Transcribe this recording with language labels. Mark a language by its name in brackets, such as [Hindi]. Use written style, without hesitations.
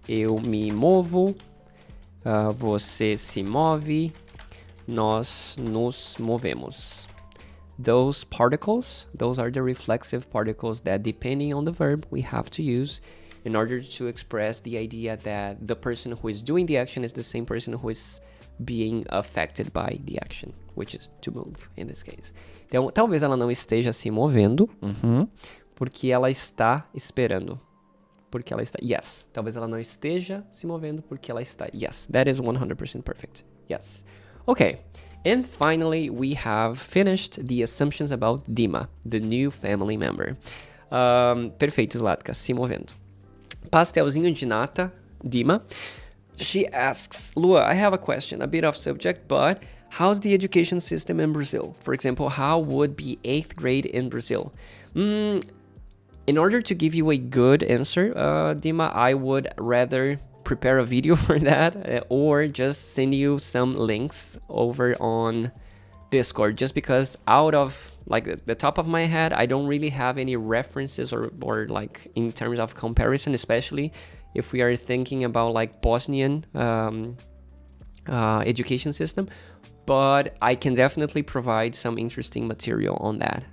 [Portuguese] Eu me movo, você se move, nós nos movemos. [English] Those particles, those are the reflexive particles that, depending on the verb, we have to use in order to express the idea that the person who is doing the action is the same person who is being affected by the action, which is to move in this case. [Portuguese] Então, talvez ela não esteja se movendo, porque ela está esperando. Porque ela está... [English] Yes. [Portuguese] Talvez ela não esteja se movendo porque ela está... [English] Yes. That is 100% perfect. Yes. Okay. And finally, we have finished the assumptions about Dima, the new family member. [Portuguese] Perfeito, Zlatka, se movendo. Pastelzinho de nata, Dima. [English] She asks, Lua, I have a question, a bit off subject, but how's the education system in Brazil? For example, how would be 8th grade in Brazil? In order to give you a good answer, Dima, I would rather prepare a video for that or just send you some links over on Discord, just because out of like the top of my head, I don't really have any references or like in terms of comparison, especially if we are thinking about like Bosnian education system, but I can definitely provide some interesting material on that.